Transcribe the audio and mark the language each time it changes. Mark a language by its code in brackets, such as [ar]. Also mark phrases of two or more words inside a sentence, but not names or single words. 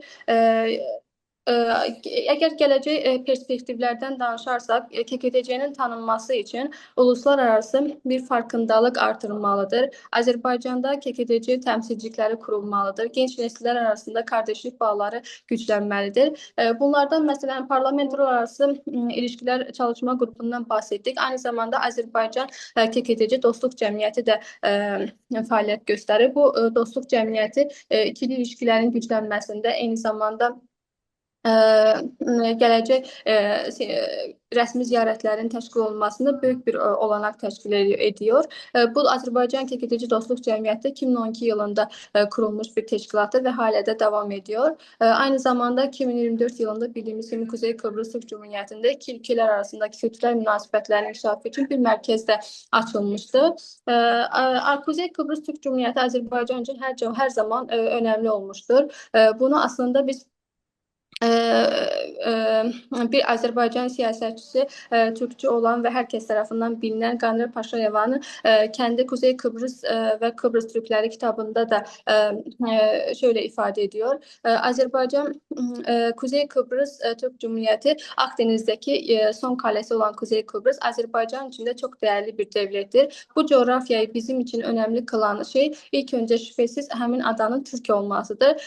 [tr] Ee, e, Eğer geleceği perspektiflerden danışarsak, KKTC'nin tanınması için uluslararası bir farkındalık artırılmalıdır. Azerbaycan'da KKTC temsilcilikleri kurulmalıdır. Genç nesiller arasında kardeşlik bağları güçlenmelidir. Bunlardan mesela parlamenter arası ilişkiler çalışma grubundan bahsettik. Aynı zamanda Azerbaycan KKTC Dostluq Cəmiyyəti də fəaliyyət göstərir. [az] Bu dostluq cəmiyyəti ikili ilişkilərin güclənməsində, eyni zamanda gələcək rəsmi ziyarətlərin təşkil olunmasında böyük bir olanaq təşkil ediyor. [tr] Bu Azərbaycan KKTC Dostluq Cəmiyyəti 2012 yılında kurulmuş bir teşkilatdır [az] və hələ də [tr] devam ediyor. Aynı zamanda 2024 yılında bildiyimiz kimi Kuzey Kıbrıs Türk Cumhuriyeti'nde iki ülkeler arasındaki kültürel [az] münasibətlərin inkişafı [tr] için bir mərkəz də açılmıştı. Kuzey Kıbrıs Türk Cumhuriyeti Azərbaycan için her zaman önemli olmuştur. Bunu aslında biz bir Azərbaycan siyasətçisi, Türkçü olan [az] və hər kəs tərəfindən [tr] bilinən Qanlar Paşayevanın Kəndi Kuzey Kıbrıs və Kıbrıs Türkləri kitabında da şöyle ifade ediyor. Azərbaycan, Kuzey Kıbrıs Türk Cumhuriyeti Akdeniz'deki son kalesi olan Kuzey Kıbrıs Azərbaycan için de çok değerli bir devlettir. Bu coğrafyayı bizim için önemli kılan şey ilk önce şüphesiz həmin adanın Türk olmasıdır.